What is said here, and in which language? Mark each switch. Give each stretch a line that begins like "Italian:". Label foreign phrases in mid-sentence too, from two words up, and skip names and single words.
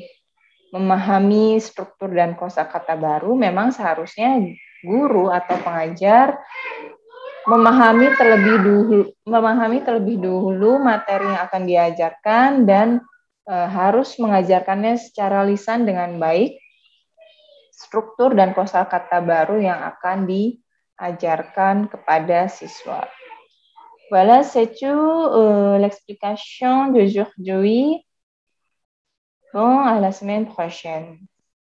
Indonesian: memahami struktur dan kosakata baru, memang seharusnya guru atau pengajar memahami terlebih dulu materi yang akan diajarkan dan harus mengajarkannya secara lisan dengan baik struktur dan kosakata baru yang akan diajarkan kepada siswa.
French: Voilà, c'est tout l'explication d'aujourd'hui. Bon, à la semaine prochaine.